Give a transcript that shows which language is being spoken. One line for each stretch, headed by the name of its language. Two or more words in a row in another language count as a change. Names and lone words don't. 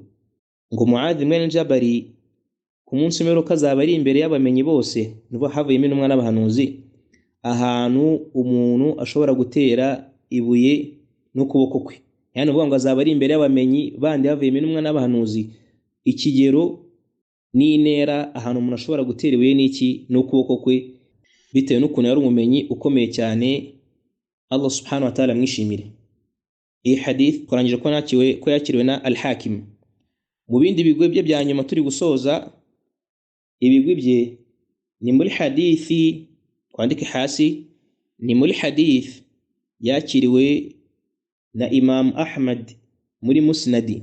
Kinyarwanda: Ngo Muadhi mwene Jabari ku munsi w'imperuka azaba ari imbere y'abamenyi bose havuyemo intumwa n'abahanuzi, ahantu umuntu ashobora gutera ibuye n'ukuboko kwe, yani uvuga ngo azaba ari imbere y'abamenyi bandi havuyemo intumwa n'abahanuzi. Ikigero n'intera ahantu umuntu ashobora gutera ibuye n'iki n'ukuboko kwe, bitewe n'ukuntu yari umumenyi ukomeye cyane, Allah
Arabic: سبحانه وتعالى
Kinyarwanda: mwishimire. Iyi hadith twarangije ko yakiriwe na Al-Hakim. Mu bindi bigwi bye bya nyuma turi gusoza, ibigwi bye ni muri hadithi, twandike hasi, ni muri hadith yakiriwe na Imam Ahmad muri Musnadi.